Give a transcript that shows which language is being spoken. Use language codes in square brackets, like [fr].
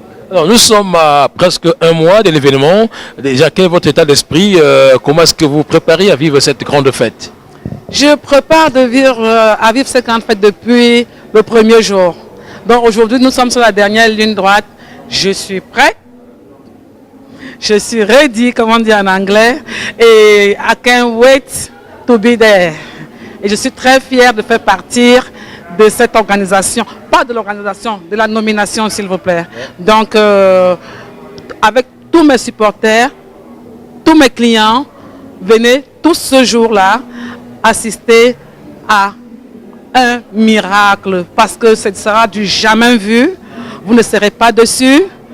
[fr] Alors, nous sommes à presque un mois de l'événement. Déjà, quel est votre état d'esprit? Comment est-ce que vous vous préparez à vivre cette grande fête? Je prépare à vivre cette grande fête depuis le premier jour. Donc aujourd'hui, nous sommes sur la dernière ligne droite. Je suis prêt. Je suis ready, comme on dit en anglais. [en] Et I can't wait to be there. [fr] Et je suis très fière de faire partir de cette organisation, pas de l'organisation, de la nomination s'il vous plaît. Donc avec tous mes supporters, tous mes clients, venez tous ce jour-là assister à un miracle parce que ce sera du jamais vu, vous ne serez pas dessus.